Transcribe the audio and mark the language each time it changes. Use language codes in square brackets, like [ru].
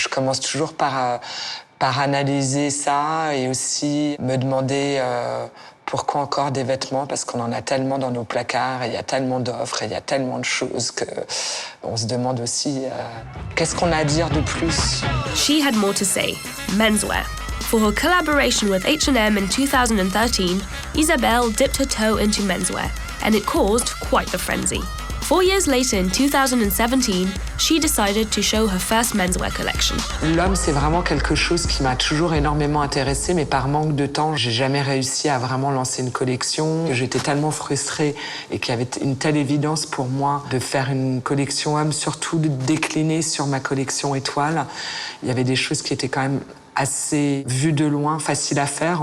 [fr] Je commence toujours par analyser ça et aussi me demander pourquoi encore des vêtements, parce qu'on en a tellement dans nos placards, et il y a tellement d'offres, et il y a tellement de choses qu'on se demande aussi qu'est-ce qu'on a à dire de plus. [en] She had more to say, menswear. For her collaboration with H&M in 2013, Isabel dipped her toe into menswear, and it caused quite the frenzy. 4 years later, in 2017, she decided to show her first menswear collection. [fr] L'homme, c'est vraiment quelque chose qui m'a toujours énormément intéressée, mais par manque de temps, j'ai jamais réussi à vraiment lancer une collection. J'étais tellement frustrée et qu'il y avait une telle évidence pour moi de faire une collection homme, surtout de décliner sur ma collection étoile. Il y avait des choses qui étaient quand même assez vues de loin, faciles à faire.